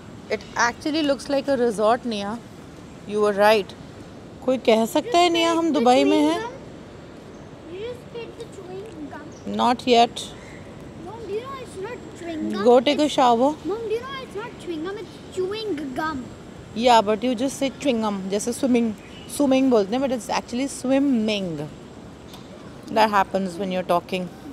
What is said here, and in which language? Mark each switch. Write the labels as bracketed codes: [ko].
[en] It actually looks like a resort, Nia. You were right. [hi] कोई कह सकता है निया हम दुबई में हैं? [en] You just spit the chewing gum. Not yet. Mom, do you know it's not chewing gum? Go take a shower. Mom, do you know it's not chewing gum, it's chewing gum. Yeah, but you just say chewing gum. [hi] जैसे swimming बोलते हैं, [en] but it's actually swimming. That happens when you're talking.